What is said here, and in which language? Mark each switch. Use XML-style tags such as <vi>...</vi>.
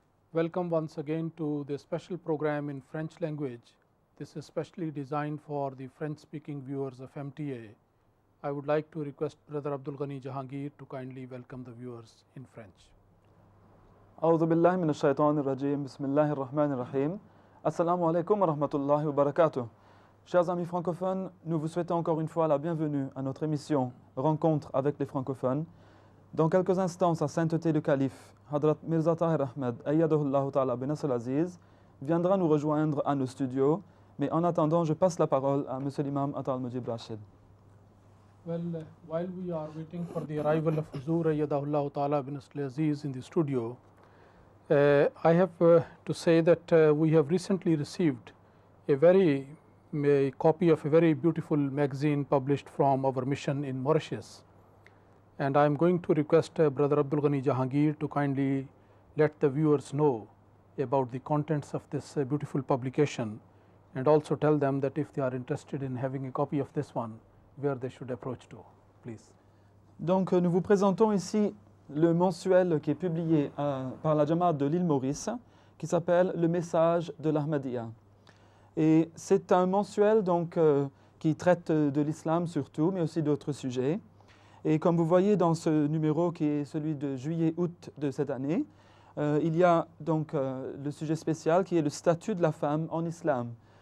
<en>Welcome once again to the special program in French language. This is specially designed for the French speaking viewers of MTA. I would like to request Brother Abdul Ghani Jahangir to kindly welcome the viewers in French.</en> <ar>أعوذ بالله من الشيطان الرجيم بسم الله الرحمن الرحيم Assalamu alaikum wa rahmatullahi wa barakatuh.</ar> <fr>Chers amis francophones, nous vous souhaitons encore une fois la bienvenue à notre émission Rencontre avec les francophones. Dans quelques instants, sa sainteté le calife, Hazrat Mirza Tahir Ahmad, ayyadahullahu ta'ala bin al-Aziz, viendra nous rejoindre à nos studios. Mais en attendant, je passe la parole à Monsieur l'imam Atal Mujib Rashid.</fr> <en>Well, while we are waiting for the arrival of Huzur ayyadahullahu ta'ala bin al-Aziz in the studio, I have to say that we have recently received a copy of a very beautiful magazine published from our mission in Mauritius, and I am going to request Brother Abdul Ghani Jahangir to kindly let the viewers know about the contents of this beautiful publication, and also tell them that if they are interested in having a copy of this one, where they should approach to, please.</en> <fr>Donc nous vous présentons ici le mensuel qui est publié par la Jamaat de l'île Maurice, qui s'appelle Le Message de l'Ahmadiyya. Et c'est un mensuel donc, qui traite de l'islam surtout, mais aussi d'autres sujets. Et comme vous voyez dans ce numéro qui est celui de juillet-août de cette année, il y a donc le sujet spécial qui est le statut de la femme en islam.</fr>